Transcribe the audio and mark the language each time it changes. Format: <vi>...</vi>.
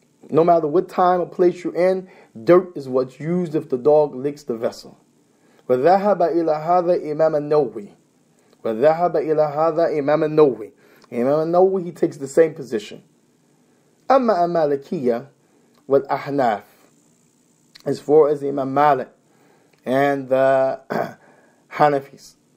<en>No matter what time or place you're in, dirt is what's used if the dog licks the vessel.</en> <ar>وذهب إلى هذا إمام النووي. وذهب إلى هذا إمام النووي.</ar> <en>Imam al-Nawawi, he takes the same position.</en> <ar>أما المالكية والأحناف,</ar> <en>as far as Imam Malik and the Hanafis.</en>